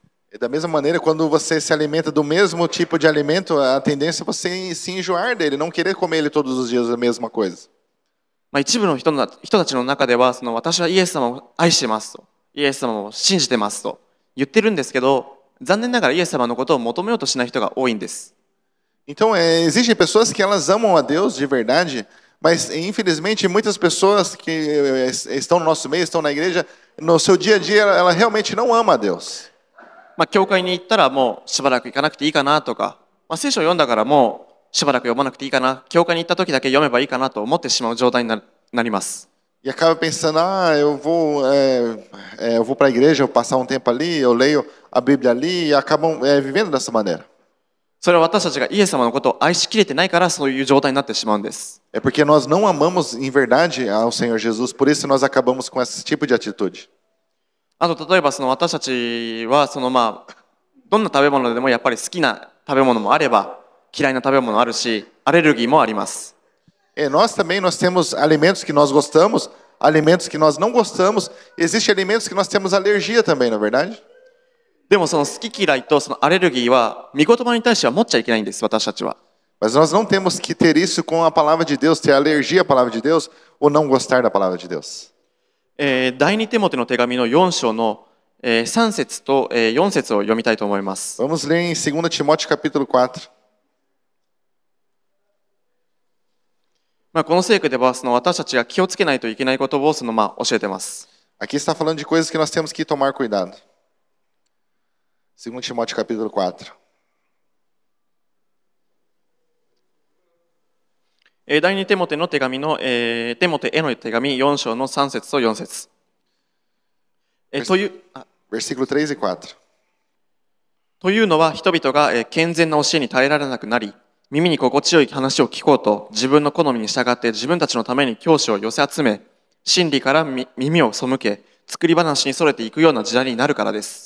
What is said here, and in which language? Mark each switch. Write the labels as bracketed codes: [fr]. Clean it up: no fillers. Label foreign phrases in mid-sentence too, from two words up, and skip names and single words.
[pt] E da mesma maneira, quando você se alimenta do mesmo tipo de alimento, a tendência é você se enjoar dele, não querer comer ele todos os dias a mesma coisa. [ja] 一部の人たちの中では私はイエス様を愛してますと、イエス様を信じてますと言ってるんですけど、残念ながらイエス様のことを求めようとしない人が多いんです。 [pt] Então, existem pessoas que elas amam a Deus de verdade, mas infelizmente muitas pessoas que estão no nosso meio, estão na igreja, no seu dia a dia, ela realmente não ama a Deus. [ja] 教会に行ったらもうしばらく行かなくていいかなとか、聖書を読んだからもうしばらく読まなくていいかna、教会に行った時だけ読めばいいかなと思ってしまう状態になります。 [pt] E acaba pensando, eu vou para a igreja, eu passar um tempo ali, eu leio a Bíblia ali e acabam vivendo dessa maneira. [ja] それは私たちがイエス様のことを愛しきれてないからそういう状態になってしまうんです。 [pt] É porque nós não amamos em verdade ao Senhor Jesus, por isso nós acabamos com esse tipo de atitude. [ja] あと例えば私たちはどんな食べ物でもやっぱり好きな食べ物もあれば嫌いな食べ物あるし、アレルギーもあります。 [pt] Nós também nós temos alimentos que nós gostamos, alimentos que nós não gostamos. Existem alimentos que nós temos alergia também, não é verdade? [ja] でもその好き嫌いとそのアレルギーは御言葉に対しては持っちゃいけないんです、私たちは。 [pt] Mas nós não temos que ter isso com a palavra de Deus, ter alergia à palavra de Deus ou não gostar da palavra de Deus. [ja] 第二テモテの手紙の4章の3節と4節を読みたいと思います。 [pt] Vamos ler em 2 Timóteo capítulo 4. [ja] この聖句では私たちが気をつけないといけないことを教えてます。 [pt] Aqui está falando de coisas que nós temos que tomar cuidado. 2 Timóteo capítulo 4. [ja] 第二テモテの手紙の、テモテへの手紙4章の3節と4節。 [pt] Versículo 3 e 4. [ja] というのは人々が健全な教えに耐えられなくなり、耳に心地よい話を聞こうと自分の好みに従って自分たちのために教師を寄せ集め、真理から耳を背け、作り話にそれていくような時代になるからです。